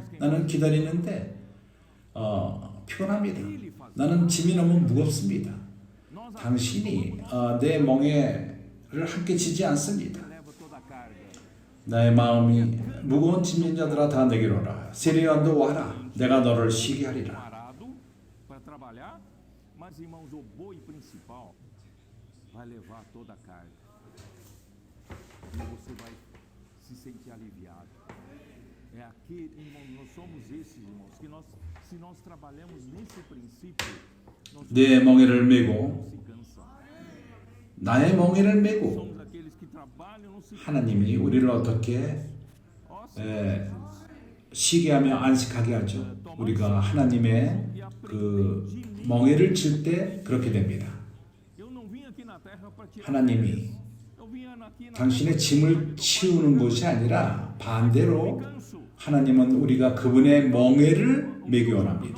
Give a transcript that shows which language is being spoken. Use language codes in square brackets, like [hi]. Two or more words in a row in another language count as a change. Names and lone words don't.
[ko] 나는 기다리는데 피곤합니다. 나는 짐이 너무 무겁습니다. 당신이 내 멍에를 함께 지지 않습니다. 나의 마음이 무거운 짐진 자들아 다 내게로 오라. 세례 요한도 와라. 내가 너를 쉬게 하리라. [pt] Mas irmãos, o boi principal vai levar toda a carga. E você vai se sentir aliviado. É aquele, irmão, nós somos esses irmãos que se nós trabalhamos nesse princípio, [ko] 내 멍에를 메고 나의 멍에를 메고 [pt] somos aqueles que trabalham no [ko] 하나님이 우리를 어떻게 쉬게 하며 안식하게 하죠. 우리가 하나님의 그 멍에를 칠 때 그렇게 됩니다. 하나님이 당신의 짐을 치우는 것이 아니라 반대로 하나님은 우리가 그분의 멍에를 매기 원합니다.